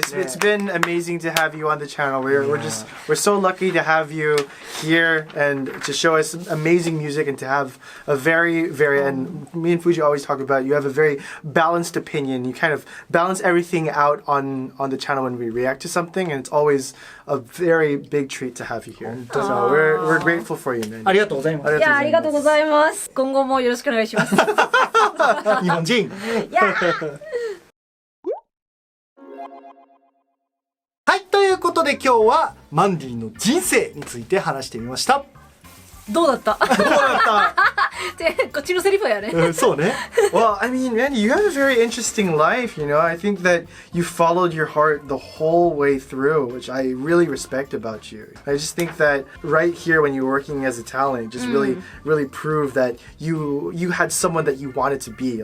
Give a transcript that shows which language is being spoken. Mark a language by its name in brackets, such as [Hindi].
[English] It's been amazing to have you on the channel. We're so lucky to have you here and to show us amazing music and to have a very and me and Fuji always talk about you have a very balanced opinion. You kind of balance everything out on the channel when we react to something, and it's always a very big treat to have you here. So we're grateful for you, man. [Japanese] ありがとうございます。いや、ありがとうございます。今後もよろしくお願いします。日本人。いやはい、ということで今日はマンディの人生について話してみました。どうだったってこっちのセリフやね。そうね。 [English] Well, I mean, Mandy, you have a very interesting life, you know. I think that you followed your heart the whole way through, which I really respect about you. I just think that right here when you were working as a talent, just really proved that you had someone that you wanted to be.